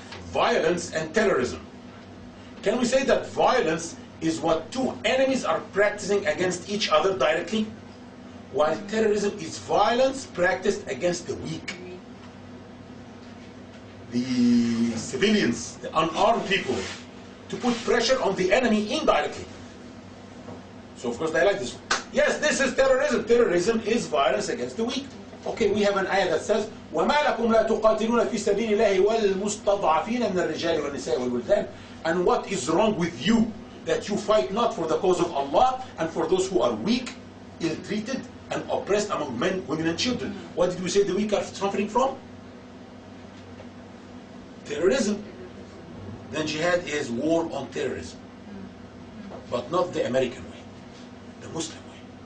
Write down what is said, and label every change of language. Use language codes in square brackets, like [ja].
[en] Violence and terrorism. Can we say that violence is what two enemies are practicing against each other directly, while terrorism is violence practiced against the weak, the civilians, the unarmed people, to put pressure on the enemy indirectly? So of course they like this one. Yes, this is terrorism. Terrorism is violence against the weak. Okay, we have an ayah that says, [ar] وَمَا لَكُمْ لَا تُقَاتِلُونَ فِي سَبِيلِ اللَّهِ وَالْمُسْتَضْعَفِينَ مِنَ الرِّجَالِ وَالنِّسَاءِ وَالْوِلْدَانِ. [en] And what is wrong with you that you fight not for the cause of Allah and for those who are weak, ill-treated, and oppressed among men, women, and children? What did we say the weak are suffering from? Terrorism. Then jihad is war on terrorism, but not the American way, the Muslim way.